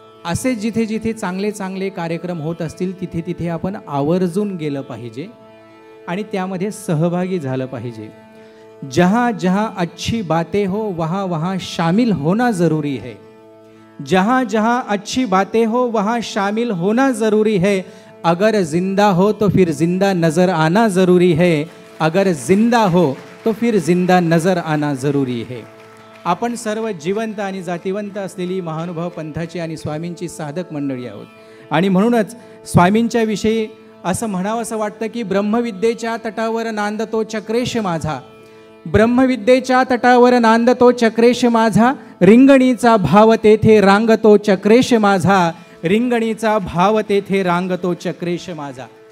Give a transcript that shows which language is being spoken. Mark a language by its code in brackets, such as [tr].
[mr] असे जिथे जिथे चांगले चांगले कार्यक्रम होत असतील तिथे तिथे आपण आवर्जून गेलं पाहिजे आणि त्यामध्ये सहभागी झालं पाहिजे। [hi] जहाँ जहाँ अच्छी बातें हो वहाँ वहाँ शामिल होना ज़रूरी है। जहाँ जहाँ अच्छी बातें हो वहाँ शामिल होना ज़रूरी है। अगर ज़िंदा हो तो फिर ज़िंदा नज़र आना ज़रूरी है। अगर ज़िंदा हो तो फिर ज़िंदा नज़र आना ज़रूरी है। [mr] आपण सर्व जिवंत आणि जातिवंत असलेली महानुभाव पंथाची आणि स्वामींची साधक मंडळी आहोत आणि म्हणूनच स्वामींच्या विषयी असं म्हणावं असं वाटतं की ब्रह्मविद्येच्या तटावर नांदतो चक्रेश माझा, ब्रह्मविद्येच्या तटावर नांदतो चक्रेश माझा, रिंगणीचा भाव तेथे रांगतो चक्रेश माझा, रिंगणीचा भाव तेथे रांगतो चक्रेश माझा।